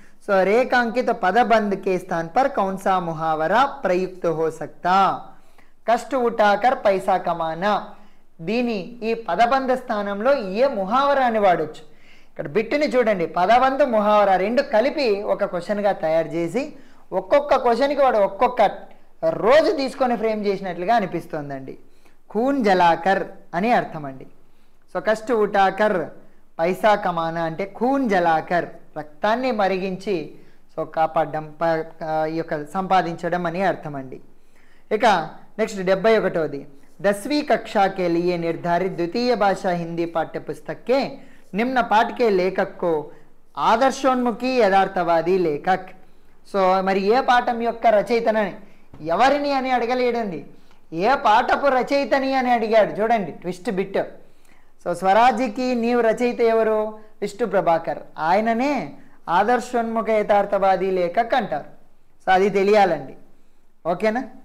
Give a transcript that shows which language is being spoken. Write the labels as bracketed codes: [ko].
[hi] सो रेखांकित पदबंध के स्थान पर कौन सा मुहावरा प्रयुक्त हो सकता. कष्ट उठाकर पैसा कमाना, [te] దీని ఈ పదబంధ స్థానంలో ఏ ముహావరాని వాడొచ్చు. ఇక్కడ బిట్టుని చూడండి, పదబంధ ముహావరా రెండు కలిపి ఒక క్వశ్చన్గా తయారు చేసి ఒక్కొక్క క్వశ్చన్కి వాడు ఒక్కొక్క రోజు తీసుకొని ఫ్రేమ్ చేసినట్లుగా అనిపిస్తుందండి. ఖూన్ జలాకర్ అని అర్థం అండి. సో [hi] కష్ట ఉటాకర్ పైసా కమానా [te] అంటే ఖూన్ జలాకర్ రక్తాన్ని మరిగించి సో కాపాడడం, ఈ యొక్క సంపాదించడం అని అర్థం అండి. ఇక నెక్స్ట్ 71వ [hi] 10वीं कक्षा के लिए निर्धारित द्वितीय भाषा हिंदी पाठ्य पुस्तक के निम्न पाठ के लेखक को ఆదర్శోన్ముఖి యథార్థవాది లేఖక్. [te] సో మరి ఏ పాఠం యొక్క రచయితనని ఎవరిని అని అడగలేడండి, ఏ పాఠపు రచయితని అని అడిగాడు. చూడండి ట్విస్ట్ బిట్. సో స్వరాజ్యకి నీవు రచయిత ఎవరు? విష్ణు ప్రభాకర్. ఆయననే ఆదర్శోన్ముఖ యథార్థవాది లేఖక్ అంటారు. సో అది తెలియాలండి. ఓకేనా?